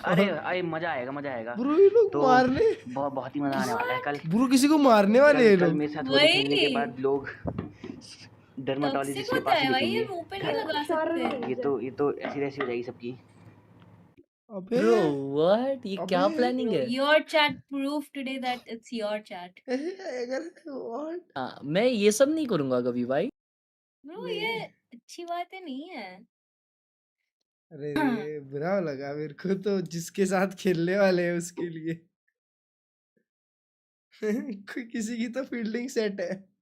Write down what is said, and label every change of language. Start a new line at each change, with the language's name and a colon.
Hindi: अरे मजा आएगा, मजा आएगा। ब्रो ये लोग मारने बहुत ही मजा आने वाला है कल। ब्रो किसी को मारने वाले हैं लोग। मेरे साथ होली खेलने के बाद लोग डर्माटोलॉजिस्ट के पास भाई, मुंह पे नहीं लगा सकते। ये तो ऐसी वैसी हो जाएगी सबकी।
English: Bro, what?
Hindi: ये क्या प्लानिंग है?
English: Your chat proved today that it's your chat.
Hindi: मैं ये सब नहीं करूंगा कभी भाई। Bro, ये अच्छी बातें नहीं है। अरे बुरा लगा मेरे को तो, जिसके साथ खेलने वाले हैं उसके लिए। कोई किसी की तो फील्डिंग सेट है